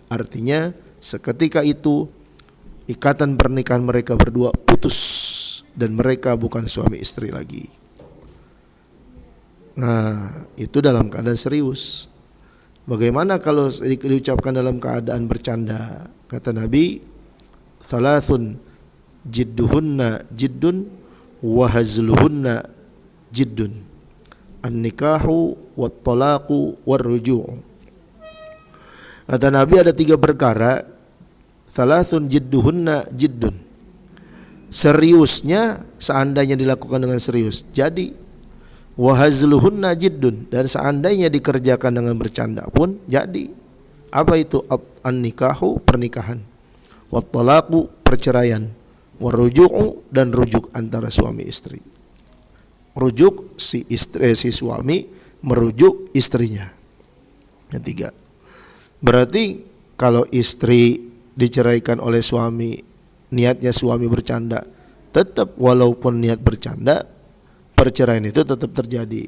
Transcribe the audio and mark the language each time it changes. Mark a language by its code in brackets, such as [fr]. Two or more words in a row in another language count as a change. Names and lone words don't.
[id] Artinya seketika itu ikatan pernikahan mereka berdua putus dan mereka bukan suami istri lagi. Nah, itu dalam keadaan serius. Bagaimana kalau diucapkan dalam keadaan bercanda? Kata Nabi, [ar] ثلاث جدهن جد وهزلهن جد، النكاح والطلاق والرجعة'. [id] Kata Nabi ada 3 perkara, [ar] ثلاث جدهن جد, [id] seriusnya seandainya dilakukan dengan serius jadi, [ar] وهزلهن جد, [id] dan seandainya dikerjakan dengan bercanda pun jadi. Apa itu? [ar] An-nikahu, pernikahan, والطلاق, perceraian, والرجعة, [id] dan rujuk antara suami istri. Rujuk si suami merujuk istrinya. Yang 3. Berarti kalau istri diceraikan oleh suami, niatnya suami bercanda, tetap walaupun niat bercanda, perceraian itu tetap terjadi.